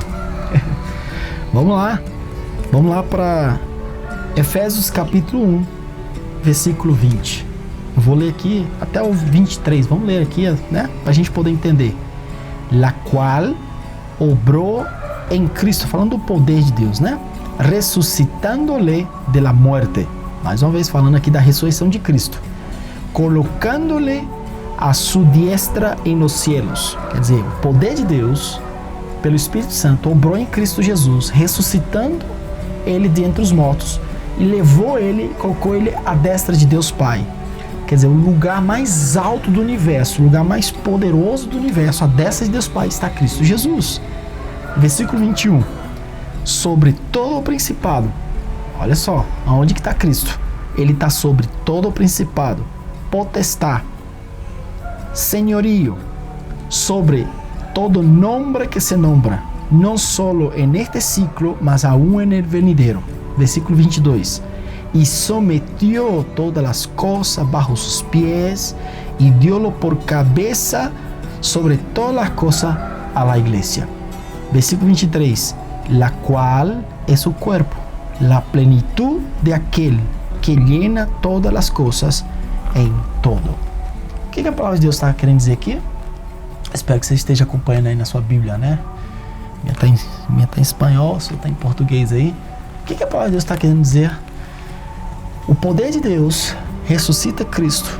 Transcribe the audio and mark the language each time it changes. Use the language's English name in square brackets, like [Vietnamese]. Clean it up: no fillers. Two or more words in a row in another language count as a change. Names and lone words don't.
[Portuguese] Vamos lá para Efésios capítulo 1, versículo 20. Eu vou ler aqui até o 23, vamos ler aqui, né? Para a gente poder entender. La qual obrou em Cristo, falando do poder de Deus, né? [Spanish] Ressuscitando-lhe de la muerte. [Portuguese] Mais uma vez falando aqui da ressurreição de Cristo, colocando-lhe a sua diestra em [Spanish] los cielos. [Portuguese] Quer dizer, o poder de Deus, pelo Espírito Santo, obrou em Cristo Jesus, ressuscitando ele dentre os mortos e colocou ele à destra de Deus Pai. Quer dizer, o lugar mais alto do universo, o lugar mais poderoso do universo, à destra de Deus Pai, está Cristo Jesus. Versículo 21. Sobre todo o principado. Olha só, aonde que está Cristo? Ele está sobre todo o principado, potestad, senhorio, [Spanish] sobre todo nombre que se nombra, [Portuguese] não [Spanish] solo en este ciclo, mas aún en el venidero. [Portuguese] Versículo 22. [Spanish] Y sometió todas las cosas bajo sus pies y diólo por cabeza sobre todas las cosas a la iglesia. [Portuguese] Versículo 23. [Spanish] La cual es su cuerpo, la plenitud de aquel que llena todas las cosas [Portuguese] em todo. O que a palavra de Deus está querendo dizer aqui? Espero que você esteja acompanhando aí na sua Bíblia, né? Minha tá em espanhol, sua tá em português aí. O que a palavra de Deus está querendo dizer? O poder de Deus ressuscita Cristo.